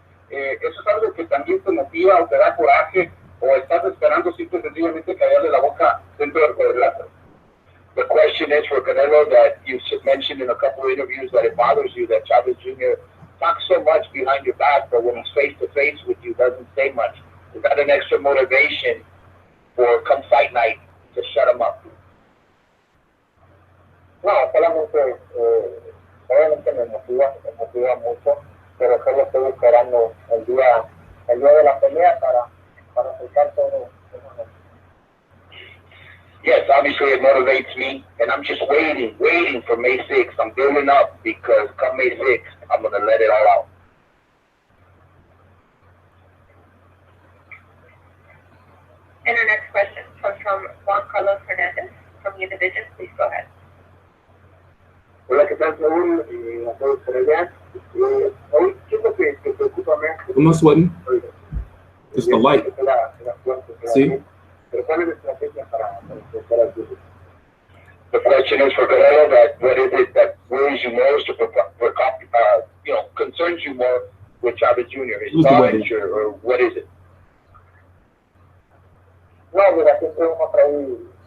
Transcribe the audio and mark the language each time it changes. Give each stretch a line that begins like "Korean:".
Spanish: ¿Eso es algo que también te motiva o te da coraje o estás esperando simple y sencillamente callarle la boca dentro del cuadrilátero?
English: The question is for Canelo that you mentioned in a couple of interviews that it bothers you that Chavez Jr. talks so much behind your back, but when he's face to face with you, doesn't say much. Is that an extra motivation for come fight night to shut him up?
Spanish: No, solamente, obviamente me motiva mucho, pero solo estoy esperando el día de la pelea para aplicar todo eso.
English: Yes, obviously it motivates me, and I'm just waiting for May 6th. I'm building up because come May 6th, I'm going to let it all out. And our next question comes from Juan Carlos Hernandez from Univision. Please go ahead.
Spanish: Hola, ¿qué tal, Saúl? A todos por allá. Hoy, ¿qué es lo que te preocupa más?
English: I'm not sweating. It's the light. See?
Spanish: Pero ¿cuál es la estrategia para enfrentar al Julio?
English: The question is for Canelo that what is it that worries you most or concerns you more with Chavez Jr.? His knowledge or what is it?
Spanish: No, mira, siempre hemos traído